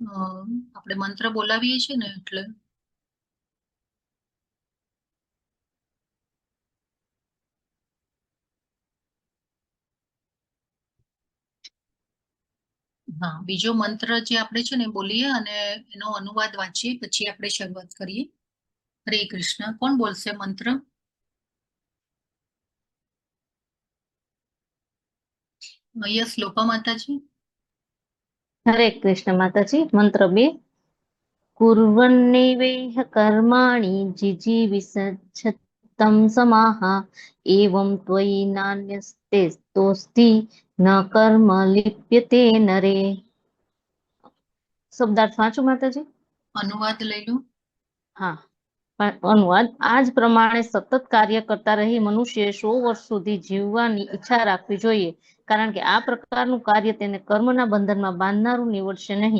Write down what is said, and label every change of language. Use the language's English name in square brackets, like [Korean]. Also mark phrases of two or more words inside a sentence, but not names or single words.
[Gujarati] આપણે મંત્ર બોલાવીએ છીએ ને એટલે હા, બીજો મંત્ર જે આપણે છે ને બોલીએ અને એનો અનુવાદ વાંચીએ, પછી આપણે શરૂઆત કરીએ. હરે કૃષ્ણ. કોણ બોલશે મંત્ર? યસ, લોપા માતાજી. હરે કૃષ્ણ માતાજી. મંત્ર 2. [Sanskrit] कुर्वन्नैवेह कर्माणि जिजीविषच्छतं समाः एवं त्वयि नान्यस्ते तोस्ति न कर्म लिप्यते नरे. [Gujarati] શબ્દાર્થ વાંચું માતાજી? અનુવાદ લઈ લો. હા, અનુવાદ. આ જ પ્રમાણે સતત કાર્ય કરતા રહી મનુષ્યએ 100 વર્ષ સુધી જીવવાની ઈચ્છા રાખવી જોઈએ, કારણ કે આ પ્રકારનું કાર્ય તેને કર્મના બંધનમાં બાંધનારું નીવડશે નહીં.